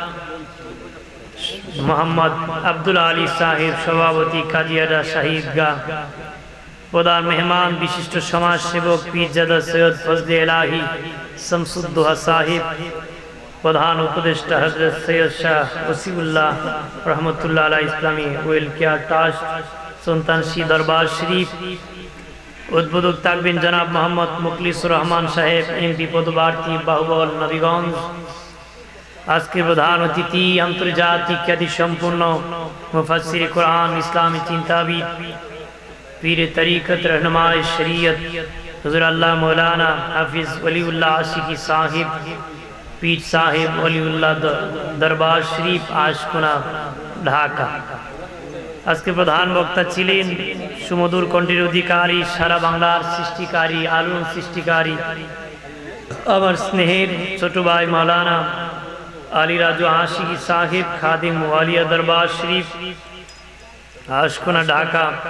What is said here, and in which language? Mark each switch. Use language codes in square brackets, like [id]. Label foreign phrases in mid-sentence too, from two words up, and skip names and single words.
[bn] মোহাম্মদ আব্দুল আলী সাহেব সভাপতি কাজী হাটা শাহী ঈদগাহ, প্রধান মেহমান বিশিষ্ট সমাজসেবক পীরজাদা সৈয়দ ফজলে ইলাহি শামসুদ্দোহা সাহেব, প্রধান উপদেষ্টা হযরত সৈয়দ শাহ ওসিউল্লাহ রহমতুল্লাহ আলাইহি ইসলামী ওয়েলফেয়ার ট্রাস্ট সুলতানশী দরবার শরীফ, উদ্বোধক থাকবেন জনাব মোহাম্মদ মুখলিসুর রহমান সাহেব, এমপি পদপ্রার্থী বাহুবল নবীগঞ্জ। আজকের প্রধান অতিথি আন্তর্জাতিক খ্যাতি সম্পন্ন মুফাসসির কোরআন, ইসলামী চিন্তাবিদ, পীর তরিকত, রাহনুমায়ে শরীয়ত হুজুর আল্লাহ মাওলানা হাফিজ ওয়ালীউল্লাহ আশিকী সাহেব, পীর সাহেব ওয়ালীউল্লাহ দরবার শরীফ, আশকোনা, ঢাকা। আজকে প্রধান বক্তা ছিলেন সুমধুর কণ্ঠের অধিকারী, সারা বাংলার সৃষ্টিকারী, আলোড়ন সৃষ্টিকারী, আমার স্নেহের ছোট ভাই মৌলানা আলী রাজু আশিকি সাহিব, খাদিম ওয়ালিয়া দরবার শরীফ, আশকোনা, ঢাকা।